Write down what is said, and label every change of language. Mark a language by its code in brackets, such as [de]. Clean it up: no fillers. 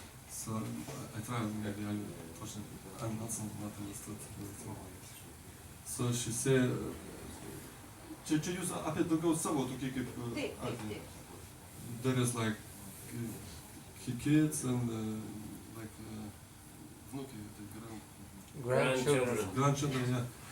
[en] So I try maybe I'm not understood. So she said, [lt] čia jūs apie daugiau savo tokį kaip atvejį. There is like kids and like [ru] внуки, [lt] grandchildren, yeah.